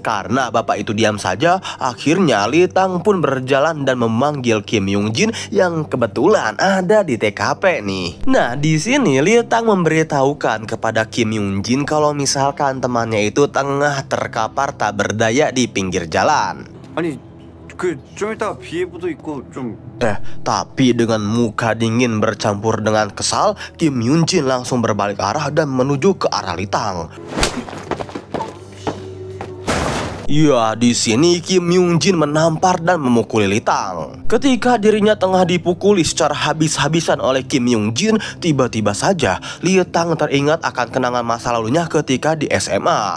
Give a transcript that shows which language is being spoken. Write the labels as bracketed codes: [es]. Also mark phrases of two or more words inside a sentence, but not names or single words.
[id] Karena bapak itu diam saja, akhirnya Litang pun berjalan dan memanggil Kim Yung Jin yang kebetulan ada di TKP nih. Nah di sini Litang memberitahukan kepada Kim Yung Jin kalau misalkan temannya itu tengah terkapar tak berdaya di pinggir jalan. [ko] 좀 이따가 비 예보도 있고 좀. [id] Tapi dengan muka dingin bercampur dengan kesal, Kim Yung Jin langsung berbalik arah dan menuju ke arah Litang. Ya, di sini Kim Yung Jin menampar dan memukuli Litang. Ketika dirinya tengah dipukuli secara habis-habisan oleh Kim Yung Jin, tiba-tiba saja Litang teringat akan kenangan masa lalunya ketika di SMA.